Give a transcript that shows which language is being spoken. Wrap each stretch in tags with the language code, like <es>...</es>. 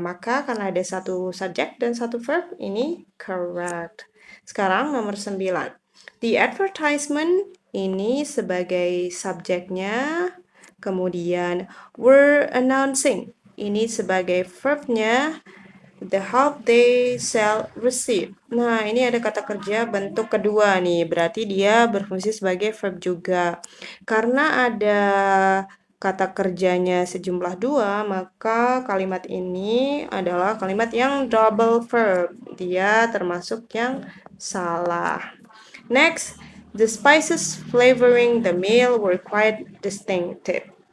<id>Maka karena ada satu subjek dan satu verb, ini correct. Sekarang nomor 9. The advertisement ini sebagai subjeknya. Kemudian were announcing ini sebagai verbnya.</id> <en>The help they shall receive.</en> <id>Nah, ini ada kata kerja bentuk kedua nih. Berarti dia berfungsi sebagai verb juga. Karena ada kata kerjanya sejumlah 2, maka kalimat ini adalah kalimat yang double verb. Dia termasuk yang salah.</id> <en>Next, the spices flavoring the meal were quite distinctive.</en>